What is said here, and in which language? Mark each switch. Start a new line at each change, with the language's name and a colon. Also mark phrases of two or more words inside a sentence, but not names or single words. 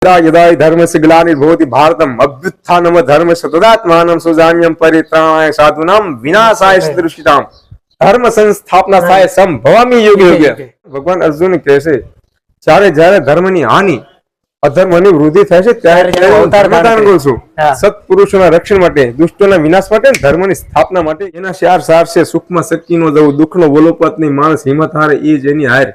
Sanskrit: यदा धर्मस्य ग्लानिर्भवति भारतम् अभ्युत्थानम धर्मस्य तदात्मानं सुजान्यं परित्राणाय साधूनां विनाशाय सदृशिताम् धर्म संस्थापनाय संभवामि युगे युगे।
Gujarati: ભગવાન અર્જુન કહે છે જ્યારે જ્યારે ધર્મની હાનિ અધર્મની વૃદ્ધિ થાય છે ત્યારે અવતાર ધારણ કરું છું સત્પુરુષોના રક્ષણ માટે, દુષ્ટોના વિનાશ માટે, ધર્મની સ્થાપના માટે। એના ચાર સાર છે સુખમાં શક્તિ નો જવું, દુઃખનો બોલોપત નહીં, માણસ હિંમત હારે એ જ એની હાર।